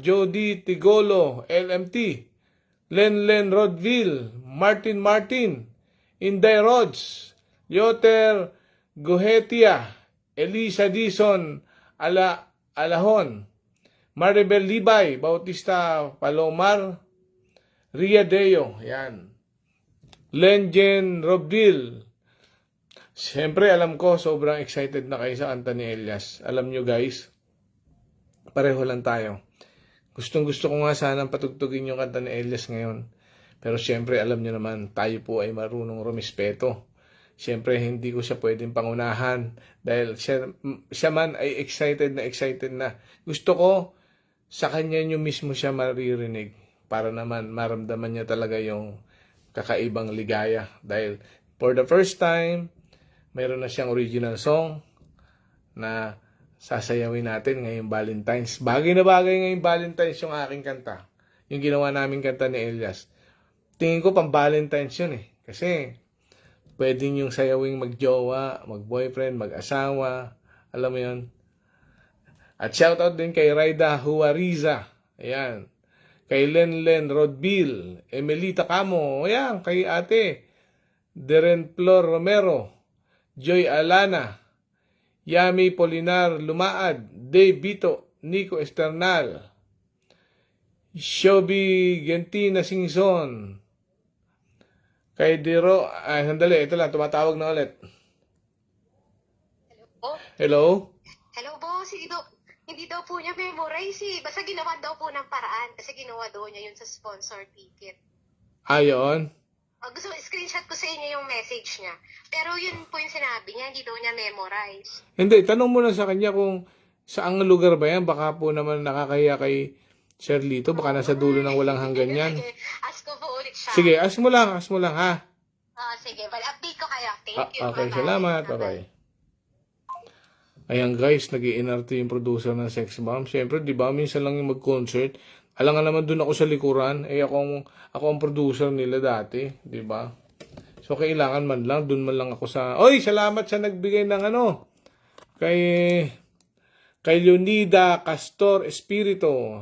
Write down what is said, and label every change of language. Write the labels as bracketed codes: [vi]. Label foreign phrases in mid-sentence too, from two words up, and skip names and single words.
[tl] Jody Tigolo, LMT, Len Rodville, Martin, Inday Rods, Yoter Guhetia, Elisa Dison Alahon, Maribel Libay, Bautista Palomar, Ria Deo, yan. Lenjen Robdil. Siyempre, alam ko, sobrang excited na kayo sa kanta ni Elias. Alam nyo guys, pareho lang tayo. Gustong-gusto ko nga sanang patugtugin yung kanta ni Elias ngayon. Pero siyempre, alam nyo naman, tayo po ay marunong rumispeto. Siyempre, hindi ko siya pwedeng pangunahan dahil siya man ay excited na. Gusto ko, sa kanya nyo mismo siya maririnig para naman maramdaman niya talaga yung kakaibang ligaya. Dahil [en] for the first time, [tl] mayroon na siyang original song na sasayawin natin ngayong Valentine's. Bagay na bagay ngayong Valentine's yung aking kanta. Yung ginawa naming kanta ni Elias. Tingin ko pang Valentine's yun Kasi pwedeng yung sayawing magjowa, mag-boyfriend, mag-asawa. Alam mo yun? At shoutout din kay Raida Huariza. Ayan. Kay Len Rodbil. Emelita Camo. Ayan. Kay ate. Deren Flor Romero. Joy Alana. Yami Polinar Lumaad. Dave Bito. Nico Esternal. Shobi Gentina Singson. Kay Dero. Sandali. Ito lang. Tumatawag na ulit. Hello? [en] Hello, boss. [tl] Hindi daw po niya memorize Basta ginawa daw po ng paraan kasi ginawa daw niya yun sa sponsor ticket. Ayon. Gusto screenshot ko sa inyo yung message niya. Pero yun po yung sinabi niya, hindi daw niya memorize. Hindi, tanong mo na sa kanya kung saang lugar ba yan. Baka po naman nakakahiya kay Sir Lito. Baka nasa dulo ng walang hanggan yan. Sige, ask ko po ulit siya. Sige, ask mo lang ha. Sige, well, update ko kayo. [en] Thank you. Okay, Bye-bye. [tl] salamat. Bye-bye. Ayan guys, nag-i-NRT yung producer ng Sex Bomb. Siyempre, di ba, minsan lang yung mag-concert. Alam nga naman dun ako sa likuran. Ako ang producer nila dati. Di ba? So, kailangan man lang. Dun man lang ako sa... Oy, salamat sa nagbigay ng Kay Leonida Castor Espirito.